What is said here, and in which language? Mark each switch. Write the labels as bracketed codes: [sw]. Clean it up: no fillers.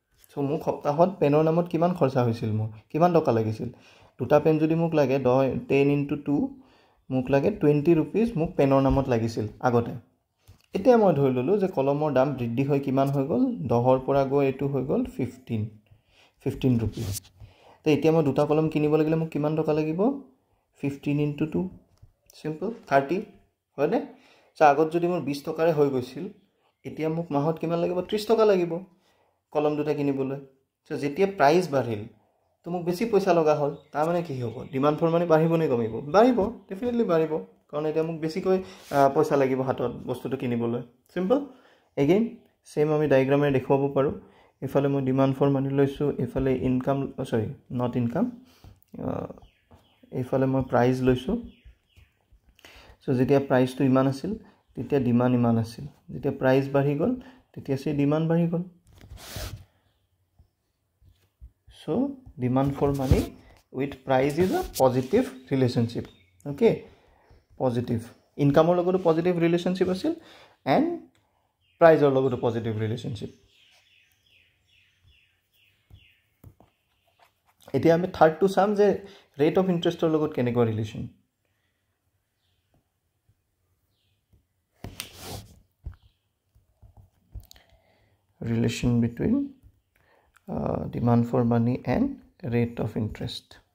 [as] চ' মোক সপ্তাহত পেনৰ নামত কিমান খৰচা হৈছিল? মোৰ কিমান টকা লাগিছিল? দুটা পেন যদি মোক লাগে 10 × 2 মোক লাগে 20 rupees মোক পেনৰ নামত লাগিছিল আগতে। এতিয়া মই ধৰি ল'লোঁ যে কলমৰ দাম বৃদ্ধি হৈ কিমান হৈ গ'ল? 10ৰ পৰা গৈ এইটো হৈ গ'ল 15 rupees। তো এতিয়া মই দুটা কলম কিনিব লাগিলে মোক কিমান টকা লাগিব? 15 × 2 চিম্পল 30 হয়নে? চ' আগত যদি মোৰ 20 টকাৰে হৈ গৈছিল এতিয়া মোক মাহত কিমান লাগিব? 30 টকা লাগিব কলম দুটা কিনিবলৈ। চ' যেতিয়া প্ৰাইচ বাঢ়িল তো মোক বেছি পইচা লগা হ'ল। তাৰমানে কি হ'ব? ডিমাণ্ড ফৰ মানি বাঢ়িব নে কমিব? বাঢ়িব, ডেফিনেটলি বাঢ়িব, কাৰণ এতিয়া মোক বেছিকৈ পইচা লাগিব হাতত বস্তুটো কিনিবলৈ। চিম্পল এগেইন সেম আমি ডায়েগ্ৰামেৰে দেখুৱাব পাৰোঁ। এইফালে মই ডিমাণ্ড ফৰ মানি লৈছোঁ, এইফালে ইনকাম নট ইনকাম, এইফালে মই প্ৰাইচ লৈছোঁ। চ' যেতিয়া প্ৰাইচটো ইমান আছিল তেতিয়া ডিমাণ্ড ইমান আছিল। যেতিয়া প্ৰাইচ বাঢ়ি গ'ল তেতিয়া সেই ডিমাণ্ড বাঢ়ি গ'ল। [en] So demand for money with price is a positive relationship. Okay, positive income or logo positive relationship asil and price or logo positive relationship. [as] এতিয়া আমি থাৰ্ড টু চাম যে ৰেট অফ ইণ্টাৰেষ্টৰ লগত কেনেকুৱা relation. Relation between demand for money and rate of interest.